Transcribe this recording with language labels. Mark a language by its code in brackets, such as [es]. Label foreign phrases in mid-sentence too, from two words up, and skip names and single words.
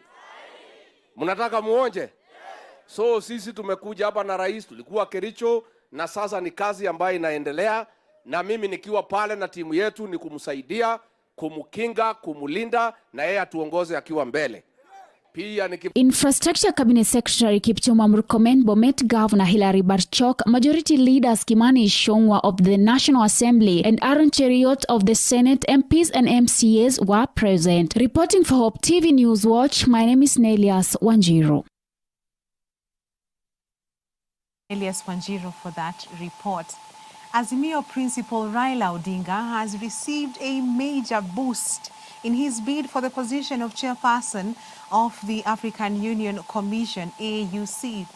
[sw] Mnataka muonje? So sisi tumekuja hapa na rais, tulikuwa Kericho, na sasa ni kazi ambayo inaendelea, na mimi nikiwa pale na timu yetu ni kumsaidia, kumkinga, kumulinda, na yeye atuongoze akiwa mbele. [en] Infrastructure Cabinet Secretary Kipchumba Murkomen, Bomet Governor Hilary Barchok, Majority Leaders Kimani Ichung'wah of the National Assembly and Aaron Cheriot of the Senate, MPs and MCAs were present. Reporting for Hope TV Newswatch, my name is Nelias Wanjiru. Elias Wanjiru for that report. Azimio Principal Raila Odinga has received a major boost in his bid for the position of chairperson of the African Union Commission, AUC.